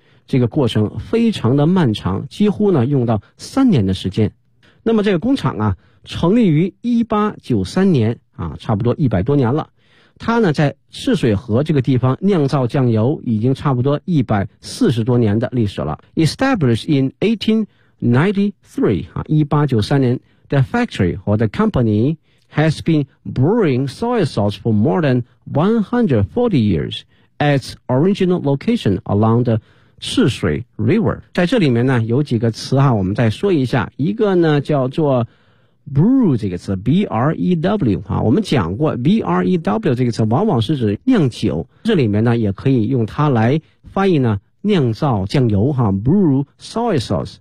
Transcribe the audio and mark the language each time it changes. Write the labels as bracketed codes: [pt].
[zh] 这个过程非常的漫长，几乎呢用到3年的时间。那么这个工厂啊成立于1893年啊，差不多100多年了。它呢在赤水河这个地方酿造酱油已经差不多140多年的历史了。 [en] Established in 1893, 1893年 the factory or the company has been brewing soy sauce for more than 140 years at its original location along the赤水 River。 [zh] 在这里面呢有几个词哈，我们再说一下。一个呢叫做 brew 这个词 ,B-R-E-W 哈，我们讲过 ,B-R-E-W 这个词往往是指酿酒，这里面呢也可以用它来翻译呢酿造酱油哈 , [en] brew soy sauce。